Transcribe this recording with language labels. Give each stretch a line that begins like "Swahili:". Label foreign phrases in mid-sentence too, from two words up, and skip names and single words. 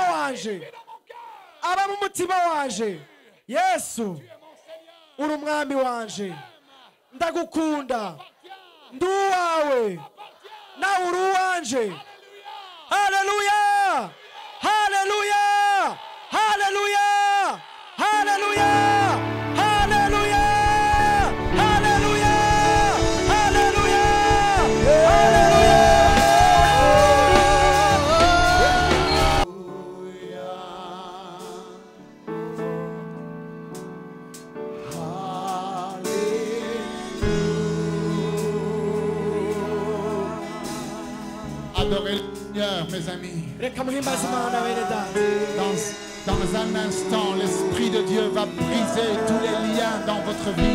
Rundi: wanje aba mu mutima wanje yesu uri umwami wanje ndagukunda ndi uwawe nawe uri uwanje haleluya haleluya haleluya haleluya haleluya haleluya haleluya
French: adorez le Seigneur, mes amis.
Kinyarwanda: reka muhimbaze imana bene data
French: Dans un instant, l'Esprit de Dieu va briser tous les liens dans votre vie.